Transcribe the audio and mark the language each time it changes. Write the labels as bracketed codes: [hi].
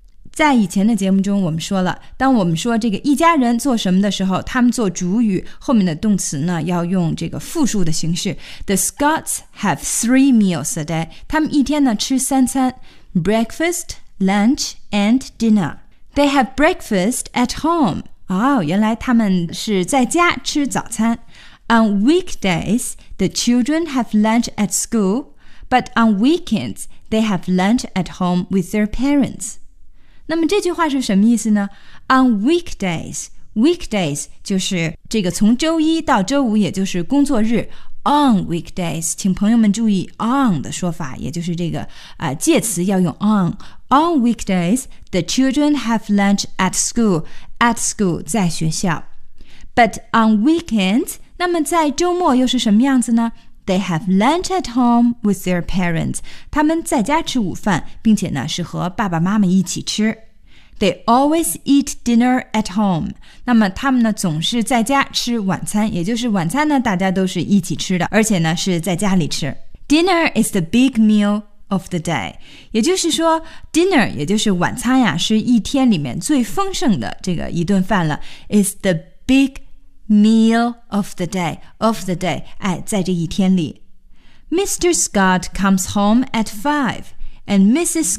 [zh] 在以前的节目中我们说了，当我们说这个一家人做什么的时候，他们做主语，后面的动词呢要用这个复数的形式。 [en] The Scots have three meals a day. [zh] 他们一天呢吃三餐， [en] Breakfast, lunch, and dinner. They have breakfast at home. [zh] 哦，原来他们是在家吃早餐。 [en] On weekdays, the children have lunch at school. But on weekends, they have lunch at home with their parents. [zh] 那么这句话是什么意思呢？ [en] On weekdays, weekdays [zh] 就是这个从周一到周五，也就是工作日。 [en] On weekdays, [zh] 请朋友们注意 on 的说法，也就是这个介词要用 on. [en] On weekdays, the children have lunch at school. At school, [zh] 在学校。 [en] But on weekends, [zh] 那么在周末又是什么样子呢？ [en] They have lunch at home with their parents. [zh] 他们在家吃午饭，并且呢是和爸爸妈妈一起吃。 [en] They always eat dinner at home. [zh] 那么他们呢总是在家吃晚餐，也就是晚餐呢大家都是一起吃的，而且呢是在家里吃。 [en] Dinner is the big meal of the day. [zh] 也就是说 dinner 也就是晚餐呀，是一天里面最丰盛的这个一顿饭了。 [en] Is the big meal of the day. Of the day. [zh] 哎，在这一天里。 [en] Mr. Scott comes home at 5 and Mrs.